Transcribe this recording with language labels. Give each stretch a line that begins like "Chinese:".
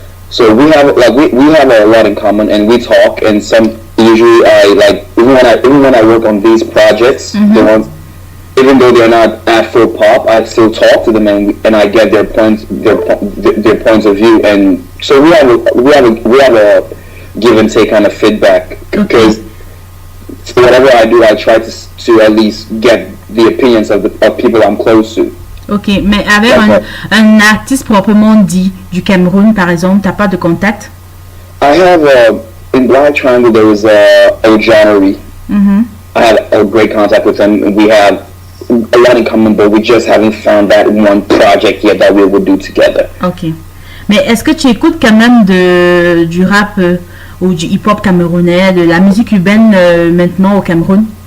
English: So we have we have a lot in common, and we talk. And usually I even when I work on these projects, the ones, even though they're not Afro pop, I still talk to them and I get their points of view, and so we have a give and take kind of feedback, because whatever I do, I try to at least get the opinions of people I'm close to.
French: Ok, mais avec un artiste proprement dit du Cameroun, par exemple, t'as pas de contact?
English: I have in Black Triangle there was Ojanari. I have a great contact with him. We have a lot in common, but we just haven't found that one project yet that we will do together. Ok.
French: Mais est-ce que tu écoutes quand même du rap ou du hip-hop camerounais, de la musique urbaine maintenant au Cameroun?